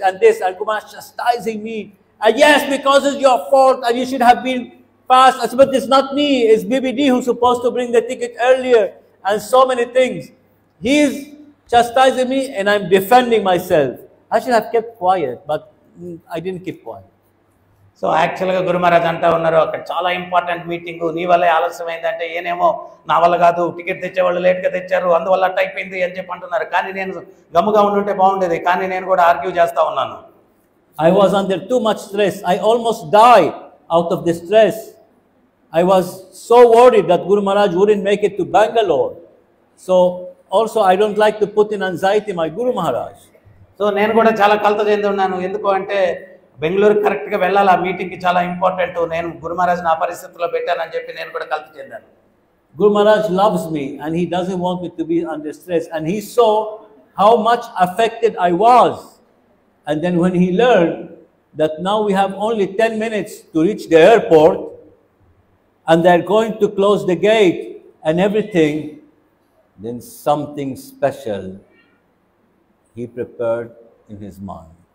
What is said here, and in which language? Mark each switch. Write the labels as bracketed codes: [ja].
[en] And this, and Guru Maharaj chastising me. And yes, because it's your fault and you should have been fast. I said, but it's not me. It's BBD who's supposed to bring the ticket earlier. And so many things. He is chastising me and I'm defending myself. I should have kept quiet, but I didn't keep quiet. [te] So యాక్చువల్గా గురు మహారాజ్ అంటా ఉన్నారు, అక్కడ చాలా important meeting, నీ వల్లే ఆలస్యమైందంటే ఏనేమో నా వల్ల కాదు, టికెట్ తెచ్చేవాళ్ళు లేట్గా తెచ్చారు, అందువల్ల అట్ అయిపోయింది అని చెప్పి అంటున్నారు. కానీ నేను గమ్ముగా ఉండుంటే బాగుండేది, కానీ నేను కూడా ఆర్గ్యూ చేస్తూ ఉన్నాను. [en] I was under too much stress. I almost died out of the stress. I was so worried that Guru Maharaj wouldn't make it to Bangalore. So also I don't like to put in anxiety my Guru Maharaj. [te] So నేను కూడా చాలా కలత చెంది ఉన్నాను. ఎందుకు అంటే బెంగళూరు కరెక్ట్గా వెళ్ళాలి, ఆ మీటింగ్కి చాలా ఇంపార్టెంట్, నేను గురు మహారాజ్ నా పరిస్థితిలో పెట్టానని చెప్పి నేను కూడా కలత చెందాను. [en] Guru Maharaj loves me and he doesn't want me to be under stress, and he saw how much affected I was. And then when he learned that now we have only 10 minutes to reach the airport and they're going to close the gate and everything, then something special he prepared in his mind.